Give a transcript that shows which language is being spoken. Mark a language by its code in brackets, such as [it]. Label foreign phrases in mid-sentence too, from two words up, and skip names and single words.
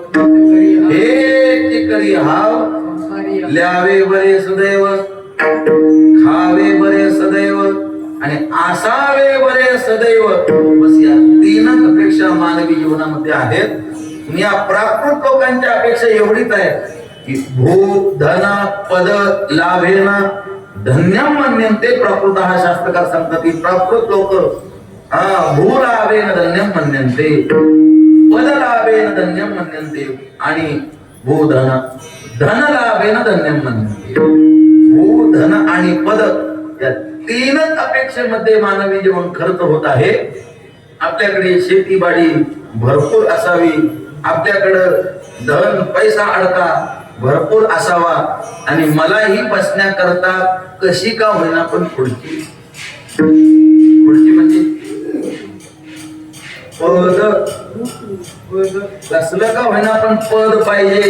[mr] हे करी हाव, ल्यावे बरे सदैव, खावे बरे सदैव आणि असावे बरे सदैव. बस या तीनच अपेक्षा मानवी जीवनामध्ये आहेत. या प्राकृत लोकांच्या अपेक्षा एवढीच आहे की [sa] भू धन पद लाभेन धन्यम मन्यन्ते. [mr] प्राकृत हा शास्त्रकार सांगतात की प्राकृत लोक [sa] भू लाभेन धन्यम मन्यन्ते, पद लाभेन धन्यम मन्यन्ते [mr] आणि [sa] भू धन लाभेन धन्यम मन्यन्ते. [mr] भू धन आणि पद या तीनच अपेक्षेमध्ये मानवी जीवन खर्च होत आहे. आपल्याकडे शेतीबाडी भरपूर असावी, आपल्याकडं धन पैसा अडका भरपूर असावा आणि मलाही बसण्याकरता कशी का होईना पण पुढची म्हणजे पद कसलं का होईना पण पद पाहिजे.